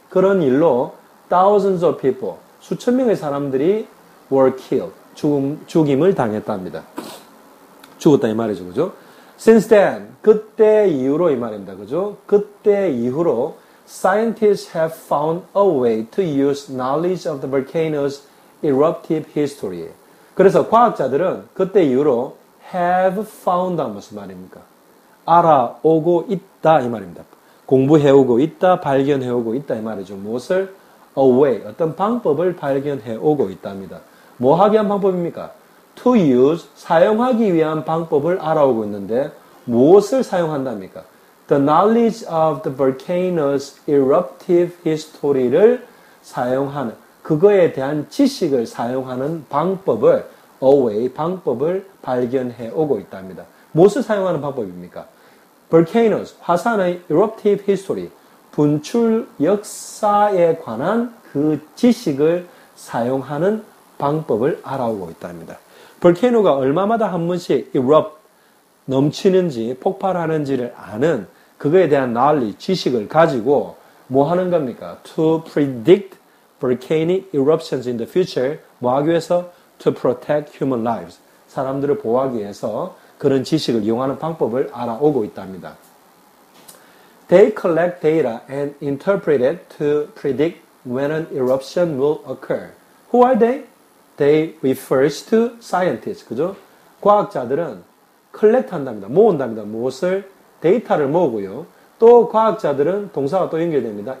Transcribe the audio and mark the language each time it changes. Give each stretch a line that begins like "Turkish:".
Korean: 그런 일로
English: thousands of people,
Korean: 수천 명의 사람들이
English: were killed,
Korean: 죽임을 당했답니다. 죽었다 이 말이죠. 그죠?
English: Since then,
Korean: 그때 이후로 이 말입니다. 그죠? 그때 이후로
English: scientists have found a way to use knowledge of the volcano's eruptive history.
Korean: 그래서 과학자들은 그때 이후로
English: have found
Korean: 무슨 말입니까? 알아오고 있다 이 말입니다. 공부해오고 있다, 발견해오고 있다 이 말이죠. 무엇을?
English: A way,
Korean: 어떤 방법을 발견해오고 있답니다. 뭐 하기 위한 방법입니까?
English: To use,
Korean: 사용하기 위한 방법을 알아오고 있는데 무엇을 사용한답니까?
English: The knowledge of the volcano's eruptive history
Korean: 를 사용하는, 그거에 대한 지식을 사용하는 방법을,
English: a way,
Korean: 방법을 발견해 오고 있답니다. 무엇을 사용하는 방법입니까? volcanoes, 화산의
English: eruptive history,
Korean: 분출 역사에 관한 그 지식을 사용하는 방법을 알아오고 있답니다. 볼케이노가 얼마마다 한 번씩 erupt, 넘치는지 폭발하는지를 아는 그거에 대한 knowledge, 지식을 가지고 뭐 하는 겁니까?
English: To predict volcanic eruptions in the future.
Korean: 뭐 하기 위해서?
English: To protect human lives.
Korean: 사람들을 보호하기 위해서 그런 지식을 이용하는 방법을 알아오고 있답니다.
English: They collect data and interpret it to predict when an eruption will occur. Who are they? They refers to scientists.
Korean: 그죠? 과학자들은 collect 한답니다. 모은답니다. 무엇을? 데이터를 모으고요. 또 과학자들은 동사가 또 연결됩니다.